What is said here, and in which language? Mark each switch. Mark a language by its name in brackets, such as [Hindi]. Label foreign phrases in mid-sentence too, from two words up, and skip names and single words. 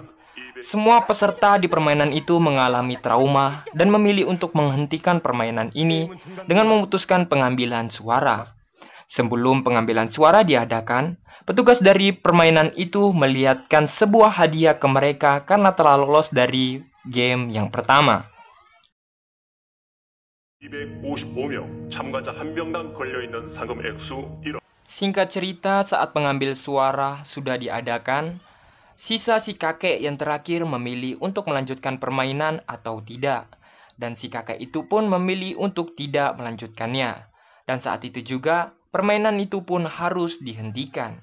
[Indonesian] Semua peserta di permainan itu mengalami trauma dan memilih untuk menghentikan permainan ini dengan memutuskan pengambilan suara. Sebelum pengambilan suara diadakan, petugas dari permainan itu melihatkan sebuah hadiah ke mereka karena telah lolos dari game yang pertama. [Korean] 255명 참가자 1명당 걸려있는 상금 액수 1억. [Indonesian] Singkat cerita, saat pengambil suara sudah diadakan, sisa si kakek yang terakhir memilih untuk melanjutkan permainan atau tidak. Dan si kakek itu pun memilih untuk tidak melanjutkannya. Dan saat itu juga, permainan itu pun harus dihentikan.